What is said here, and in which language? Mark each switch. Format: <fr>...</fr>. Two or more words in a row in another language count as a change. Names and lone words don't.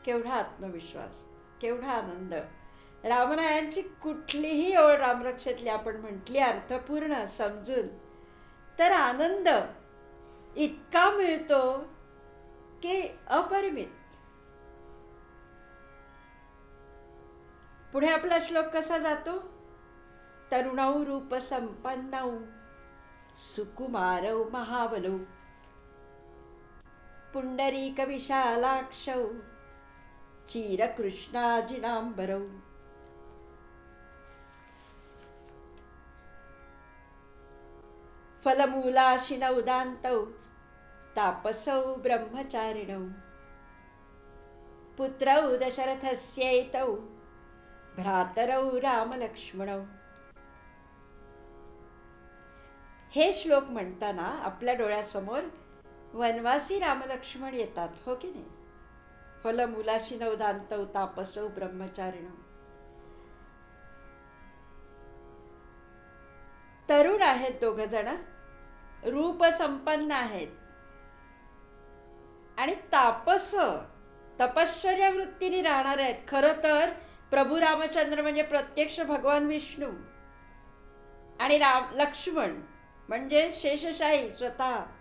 <mr>केवढा आत्मविश्वास, केवढा आनंद. रामरायांची कुठलीही ओळ रामरक्षेतली आपण म्हटली अर्थपूर्ण समजून तर आनंद इतका मिळतो की अपरिमित. पुढे आपला श्लोक कसा जातो?</mr> <sa>तरुणौ रूप संपन्नौ सुकुमारौ महाबलौ पुंडरीक विशालाक्षौ चिरकृष्णाजिनांबरौ. फलमूलाशिनौ दान्तौ तापसौ ब्रह्मचारिणौ पुत्रौ दशरथस्यैतौ भ्रातरौ रामलक्ष्मणौ.</sa> <mr>हे श्लोक म्हणताना आपल्या डोळ्यासमोर वनवासी रामलक्ष्मण येतात, हो की नाही?</mr> <sa>फलमूलाशिनौ दान्तौ तापसौ ब्रह्मचारिणौ.</sa> <mr>तरुण आहेत दोघ जण, रूप संपन्न आहेत आणि तापस तपश्चर्या वृत्तीने राहणार आहेत. खरं तर प्रभू रामचंद्र म्हणजे प्रत्यक्ष भगवान विष्णू आणि लक्ष्मण म्हणजे शेषशाही स्वतः.</mr>